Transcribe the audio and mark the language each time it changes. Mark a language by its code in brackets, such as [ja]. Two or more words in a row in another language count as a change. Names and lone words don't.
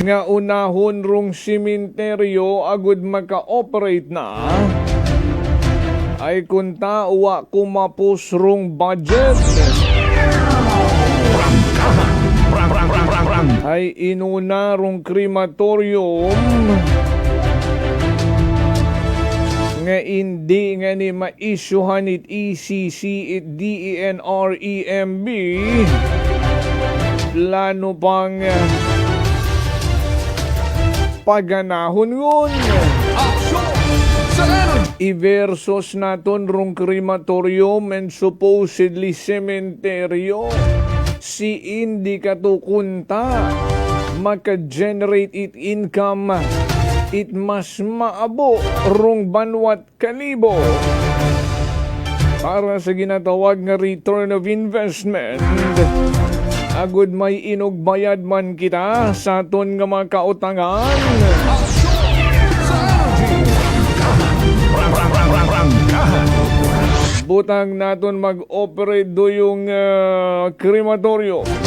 [akl] Nga unahon rung simenteryo agud maka-operate na, ay kunta wa kumapos rung budget. Ay inuna rung crematorium nga hindi nga ni ma-issuehan it ECC it DENR EMB plano pang paganahon ngun. Aksyon sa energy. I-versus naton rung crematorium and supposedly cementerio. Si hindi katukunta maka-generate it income it mas maabo rong banwat kalibo para sa ginatawag nga [en] return of investment. [akl] Agud may inugbayad man kita sa aton nga mga kautangan. Butang naton mag-operate do yung krematoryo.